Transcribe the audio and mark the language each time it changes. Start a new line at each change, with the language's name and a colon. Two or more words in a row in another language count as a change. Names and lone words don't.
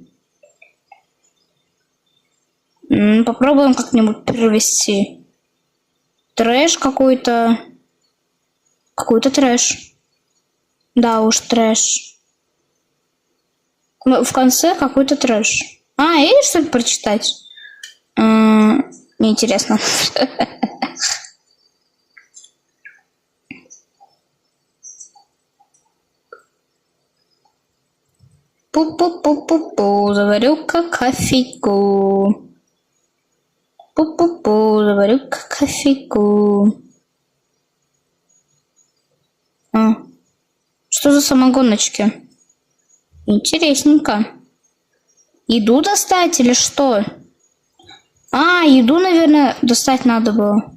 Russian: Попробуем как-нибудь перевести. Трэш какой-то. Какой-то трэш. Да уж, трэш. В конце какой-то трэш. Или что-то прочитать? Неинтересно. Пу-пу-пу-пу-пу, заварю-ка кофейку. Пу-пу-пу, заварю-ка кофейку. Что за самогоночки? Интересненько. Еду достать или что? А, еду, наверное, достать надо было.